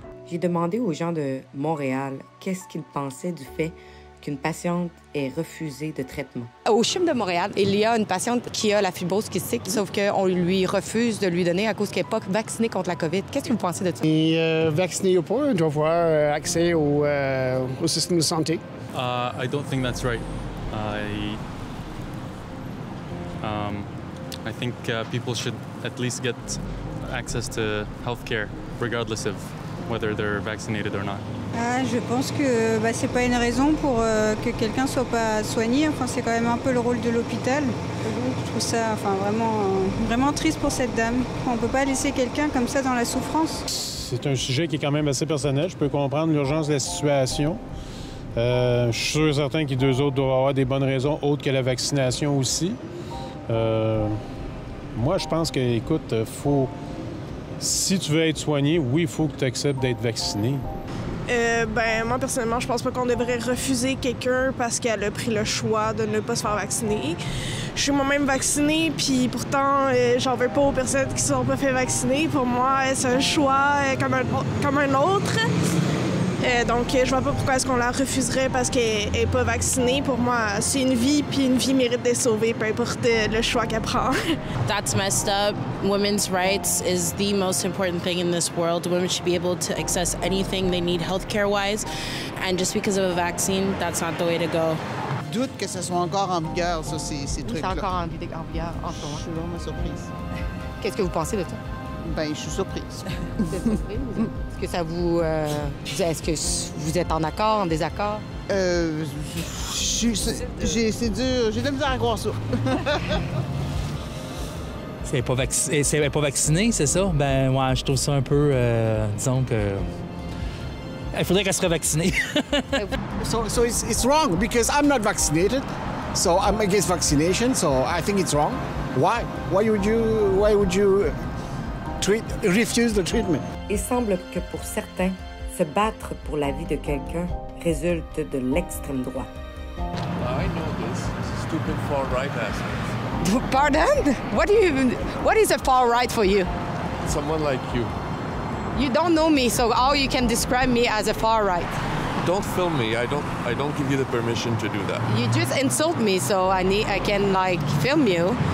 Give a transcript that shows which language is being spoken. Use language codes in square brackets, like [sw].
[fr] J'ai demandé aux gens de Montréal qu'est-ce qu'ils pensaient du fait qu'une patiente ait refusé de traitement. Au CHUM de Montréal, il y a une patiente qui a la fibrose kystique, sauf qu'on lui refuse de lui donner à cause qu'elle n'est pas vaccinée contre la COVID. Qu'est-ce que vous pensez de ça? Et vacciné ou pas, on doit avoir accès au système de santé. [en] I don't think that's right. I think people should at least get access to healthcare, regardless of whether they're vaccinated or not. [fr] Je pense que c'est pas une raison pour que quelqu'un soit pas soigné. Enfin, c'est quand même un peu le rôle de l'hôpital. Je trouve ça vraiment triste pour cette dame. On peut pas laisser quelqu'un comme ça dans la souffrance. C'est un sujet qui est quand même assez personnel. Je peux comprendre l'urgence de la situation. Je suis sûr et certain que les deux autres doivent avoir des bonnes raisons autres que la vaccination aussi. Moi, je pense que, écoute, si tu veux être soigné, oui, il faut que tu acceptes d'être vacciné. Moi, personnellement, je pense pas qu'on devrait refuser quelqu'un parce qu'elle a pris le choix de ne pas se faire vacciner. Je suis moi-même vaccinée, puis pourtant, j'en veux pas aux personnes qui ne sont pas fait vacciner. Pour moi, c'est un choix comme un autre. Donc, je vois pas pourquoi est-ce qu'on la refuserait parce qu'elle n'est pas vaccinée. Pour moi, c'est une vie, puis une vie mérite d'être sauvée, peu importe le choix qu'elle prend. [en] That's messed up. Women's rights is the most important thing in this world. Women should be able to access anything they need healthcare-wise. And just because of a vaccine, that's not the way to go. [fr] Je doute que ce soit encore en vigueur, ça, ces trucs-là. C'est encore en vigueur en ce moment. Je suis vraiment surprise. Qu'est-ce que vous pensez de ça? Ben, je suis surprise. Vous êtes surprise? Est-ce que ça vous... est-ce que vous êtes en accord, en désaccord? C'est dur. J'ai de la misère à croire ça. Elle n'est pas vaccinée, c'est ça? Ben, ouais, je trouve ça un peu... disons que... Il faudrait qu'elle serait vaccinée. [en] So it's wrong because I'm not vaccinated. So I'm against vaccination. So I think it's wrong. Why? Why would you refuse the treatment? [fr] Il semble que pour certains, se battre pour la vie de quelqu'un résulte de l'extrême droite. [en] I know this. Stupid far-right assholes. [fr] Pardon? [en] What is a far right for you? Someone like you. You don't know me, so how you can describe me as a far right? Don't film me. I don't give you the permission to do that. You just insult me, so I can like film you.